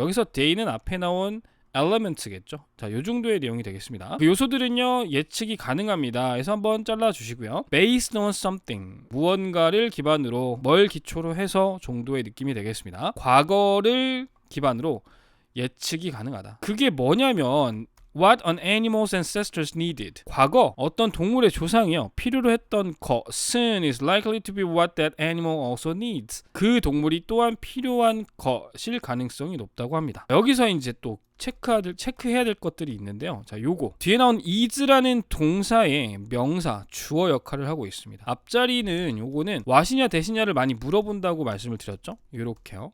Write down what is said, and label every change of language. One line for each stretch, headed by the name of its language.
Korean: 여기서 they는 앞에 나온 elements겠죠. 자, 요 정도의 내용이 되겠습니다. 그 요소들은요 예측이 가능합니다. 그래서 한번 잘라 주시고요.
English: Based on something,
Korean: 무언가를 기반으로, 뭘 기초로 해서 정도의 느낌이 되겠습니다. 과거를 기반으로 예측이 가능하다. 그게 뭐냐면
English: What an animal's ancestors needed.
Korean: 과거 어떤 동물의 조상이요 필요로 했던 것은
English: is likely to be what that animal also needs.
Korean: 그 동물이 또한 필요한 것일 가능성이 높다고 합니다. 여기서 이제 또 체크해야 될 것들이 있는데요. 자, 요거 뒤에 나온 is라는 동사의 명사, 주어 역할을 하고 있습니다. 앞자리는 요거는 what이냐 대시냐를 많이 물어본다고 말씀을 드렸죠. 요렇게요.